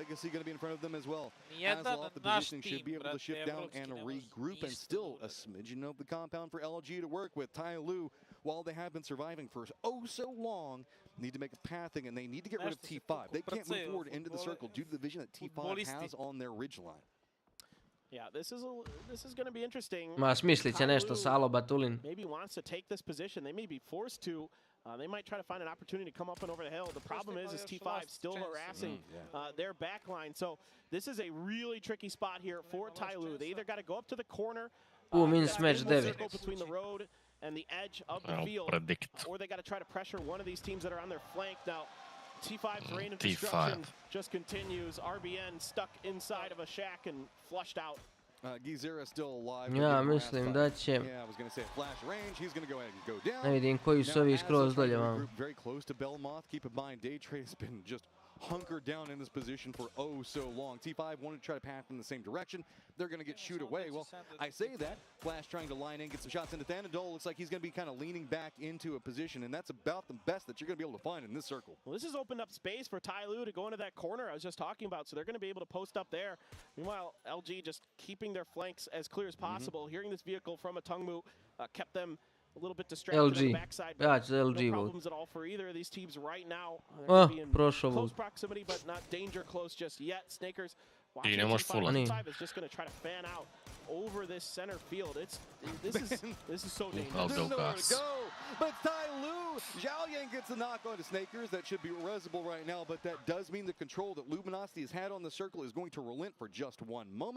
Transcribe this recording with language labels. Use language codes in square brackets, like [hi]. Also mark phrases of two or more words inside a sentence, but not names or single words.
[en] Legacy going to be in front of them as well. Asla off the positioning should be able to shift down and regroup, and still a smidgen of the compound for LG to work with. Ty Lu, while they have been surviving for oh so long, need to make a pathing, and they need to get rid of T5. They can't move forward into the circle due to the vision that T5 has on their ridge line. Yeah, this is going to be interesting. [hr] Ma smislit će nešto Salo Batulin. [en] Maybe wants to take this position. They may be forced to. They might try to find an opportunity to come up and over the hill. The problem is T5 still harassing their back line. So this is a really tricky spot here for Ty Lu. They either got to go up to the corner, circle between the road and the edge of the field, or they got to try to pressure one of these teams that are on their flank. Now, T5's reign of destruction just continues. RBN stuck inside of a shack and flushed out. Gizera still alive. [hr] Ja mislim da će... Ne vidim koji su ovi skroz dolje vam. [en] Very close to Belmoth. Keep in mind, Day Trade has been just hunkered down in this position for oh so long. T5 wanted to try to path in the same direction. They're going to get shoot away. Well, I say that. Flash trying to line in, get some shots into Thanadol. Looks like he's going to be kind of leaning back into a position, and that's about the best that you're going to be able to find in this circle. Well, this has opened up space for Ty Lu to go into that corner I was just talking about, so they're going to be able to post up there. Meanwhile, LG just keeping their flanks as clear as possible. Hearing this vehicle from a Tungmu kept them a little bit distracted on the backside. [hr] Ja ću LG [en] no problems at all for either of these teams right now. [hr] Prošao [en] close proximity, but not danger close just yet. Snakers [hr] I ne možeš full. [en] T5 is just going to try to fan out over this center field. This is so dangerous. There's nowhere to go. But Ty Lu, Zhao Yang gets the knock onto Snakers. That should be resible right now, but that does mean the control that Luminosity has had on the circle is going to relent for just one moment.